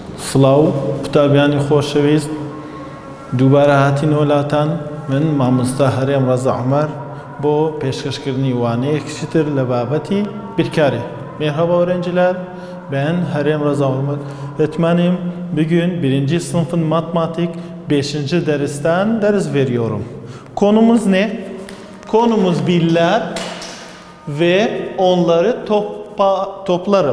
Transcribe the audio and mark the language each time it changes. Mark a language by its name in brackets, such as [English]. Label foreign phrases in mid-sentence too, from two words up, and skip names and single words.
[Central Kurdish] سڵاو قوتابیانی خۆشەویست دووبارە هاتین وڵاتان من مامۆستا هەرێم ڕەزا عومەر بۆ پێشکەشکردنی وانەیەکی تر لە بابەتی بیرکارێ. [Turkish] Merhaba öğrenciler, ben Herem Rıza Olmak. Öğretmenim, bugün 1. sınıfın matematik 5. dersten ders veriyorum. Konumuz ne? Konumuz birler ve onları toplarım.